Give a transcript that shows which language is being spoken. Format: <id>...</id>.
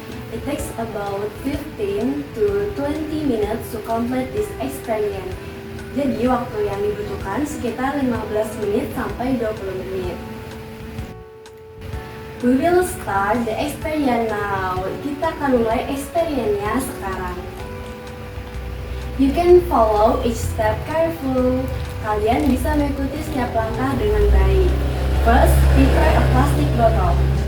<en>It takes about 15 to 20 minutes to complete this experiment.</en> <id>Jadi waktu yang dibutuhkan sekitar 15 menit sampai 20 menit.</id> <en>We will start the experiment now.</en> <id>Kita akan mulai eksperimennya sekarang.</id> <en>You can follow each step careful.</en> <id>Kalian bisa mengikuti setiap langkah dengan baik.</id> <en>First, prepare a plastic bottle.</en>